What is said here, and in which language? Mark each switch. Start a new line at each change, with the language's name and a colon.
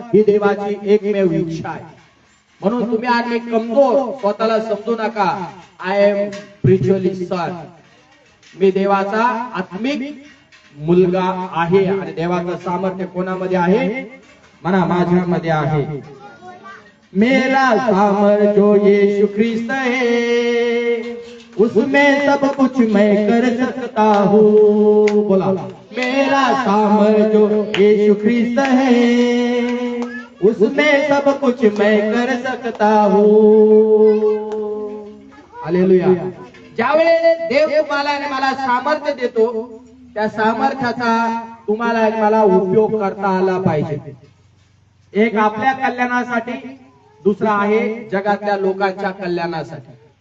Marathi: ही देवाची एकमेव इच्छा आहे. म्हणून तुम्ही आणि कमजोर स्वतःला समजू नका.
English: I am spiritually son.
Marathi: मी देवाचा आत्मिक मुलगा आहे. आणि देवाचं सामर्थ्य कोणामध्ये आहे? म्हणा, माझ्यामध्ये आहे.
Hindi: मेरा सामर्थ्य जो यीशु ख्रिस्त है, उसमें सब कुछ मैं कर सकता हूँ. बोला, मेरा सामर्थ्य जो यीशु ख्रिस्त है, उसमें सब कुछ मैं कर सकता हूँ. हालेलुया.
Marathi: ज्यावेळेस देव तुम्हाला आणि मला सामर्थ्य देतो, त्या सामर्थ्याचा तुम्हाला आणि मला उपयोग करता आला पाहिजे. एक आपल्या कल्याणासाठी, दुसरा आहे जगातल्या लोकांच्या कल्याणासाठी.